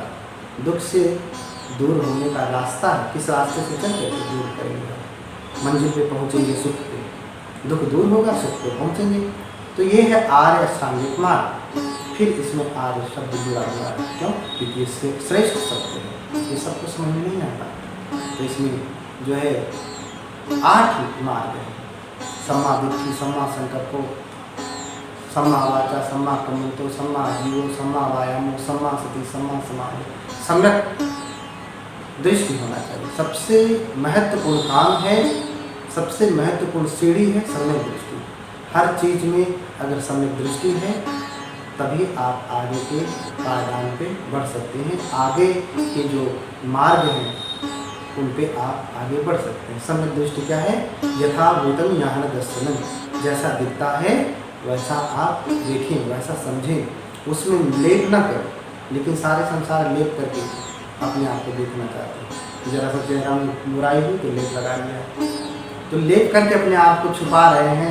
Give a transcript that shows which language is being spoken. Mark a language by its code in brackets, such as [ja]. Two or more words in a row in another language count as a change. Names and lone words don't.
[hi] दुख से दूर होने का रास्ता है, किस रास्ते से चल कर दूर करेंगे, मंजिल पे पहुँचेंगे सुख पे, दुख दूर होगा सुख पे पहुँचेंगे। तो ये है आर्य अष्टांगिक मार्ग। फिर इसमें आर्य शब्द जुड़ा हुआ है, क्यों, क्योंकि इससे श्रेष्ठ शब्द है, ये सबको समझ में नहीं आता। तो इसमें जो है 8 मार्ग है, [pi] सम्मा दिट्ठि, सम्मा संकल्पो, सम्मा वाचा, सम्मा कम्मंतो, सम्मा जीवो, सम्मा वायामो, सम्मा सति, सम्मा समाधि। [hi] सम्यक दृष्टि होना चाहिए। सबसे महत्वपूर्ण काम है, सबसे महत्वपूर्ण सीढ़ी है सम्यक दृष्टि। हर चीज़ में अगर सम्यक दृष्टि है तभी आप आगे के पायदान पे बढ़ सकते हैं, आगे के जो मार्ग हैं उन पे आप आगे बढ़ सकते हैं। सम्यक दृष्टि क्या है, [sa] यथा भूतम याहन दर्शनम, [hi] जैसा दिखता है वैसा आप देखें, वैसा समझें, उसमें लेप न करें। लेकिन सारे संसार लेप करके अपने आप को देखना चाहते हैं। जरा सा चेहरा में बुराई हुई तो लेप लगा लिया, तो लेप करके अपने आप को छुपा रहे हैं।